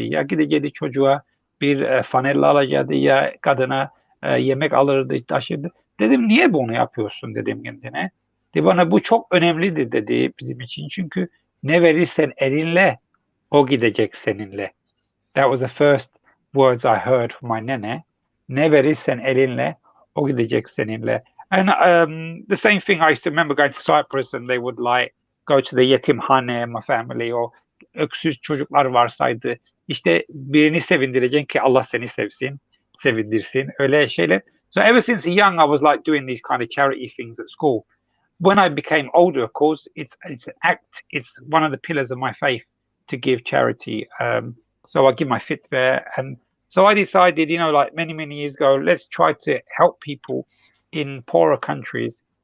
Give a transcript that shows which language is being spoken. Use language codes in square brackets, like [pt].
[tr] Ya gidecekti çocuğa bir fanella alacaktı, ya kadına yemek alırdı, taşırdı. Dedim niye bunu yapıyorsun dedim kendine. Dedi bana bu çok önemlidir dedi bizim için. Çünkü ne verirsen elinle o gidecek seninle. [en] That was the first words I heard from my nene. [tr] Ne verirsen elinle o gidecek seninle. [en] And the same thing, I used to remember going to Cyprus and they would go to the yetimhane, my family, or [tr] öksüz çocuklar varsaydı. İşte birini sevindireceksin ki Allah seni sevindirsin. Öyle şeyler. [en] So ever since young, I was doing these kind of charity things at school. When I became older, of course, it's an act. It's one of the pillars of my faith to give charity. So I give my fitbeh, and so I decided, many years ago, let's try to help people in poorer countries.